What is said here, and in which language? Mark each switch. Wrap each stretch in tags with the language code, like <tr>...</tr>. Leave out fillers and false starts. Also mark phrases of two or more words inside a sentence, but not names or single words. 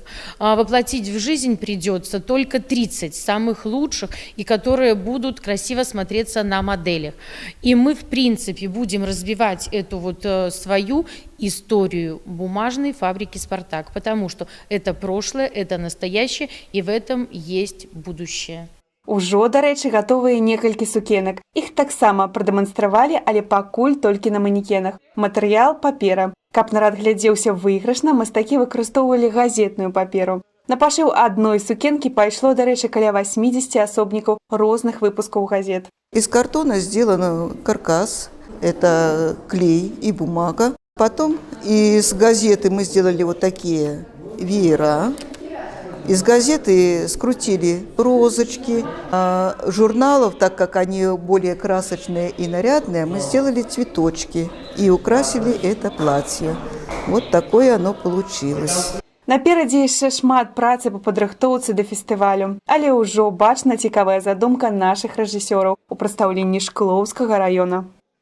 <ru>Воплотить в жизнь придется только 30 самых лучших, и которые будут красиво смотреться на моделях. И мы, в принципе, будем развивать эту свою историю бумажной фабрики «Спартак», потому что это прошлое, это настоящее, и в этом есть будущее.</ru> <be>Ужо, дарэчы, гатовыя некалькі сукенак. Іх таксама прадэманстравалі, але пакуль толькі на манекенах. Матэрыял – папера. Каб нарад глядзеўся выйгрышна, мастакі выкарыстоўвалі газетную паперу. На пашыў адной сукенкі пайшло, дарэчы, каля 80 асобнікаў розных выпускаў газет.</be> <ru>Из картона сделан каркас, это клей и бумага. Потом из газеты мы сделали вот такие веера. Из газеты скрутили розочки. А журналов, так как они более красочные и нарядные, мы сделали цветочки и украсили это платье. Вот такое оно получилось.</ru> <be>Наперадзе яшчэ шмат працы па падрыхтоўцы да фестывалю, але ўжо бачна цікавая задумка нашых рэжысёраў у прадстаўленні Шклоўскага раёна.</be>